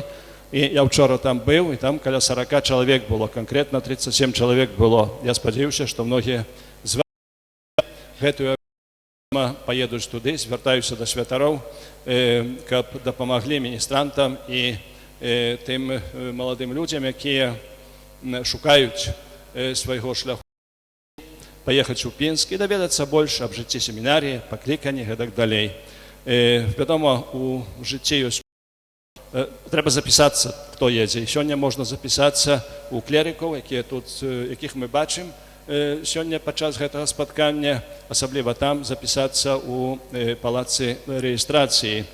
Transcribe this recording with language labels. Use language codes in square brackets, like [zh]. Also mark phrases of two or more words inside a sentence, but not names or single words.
[uk] І я вчора там був, і там біля 40 чоловік було, конкретно 37 чоловік було. Я сподіваюся, що многі з вас в цю поїдуть туди, звертаюся до святарів, щоб допомогли міністрантам і тим молодим людям, які [be] шукаюць свайго шляху, паехаць у Пінск і даведацца больш аб жыцці семінаріі, пакліканні і так далей. Вядома, у жыцці ёсць трэба запісацца, хто едзе. Сёння можна запісацца у клерыкаў, якіх мы бачым сёння падчас гэтага спаткання, асабліва там запісацца у палацы рэгістрацыі.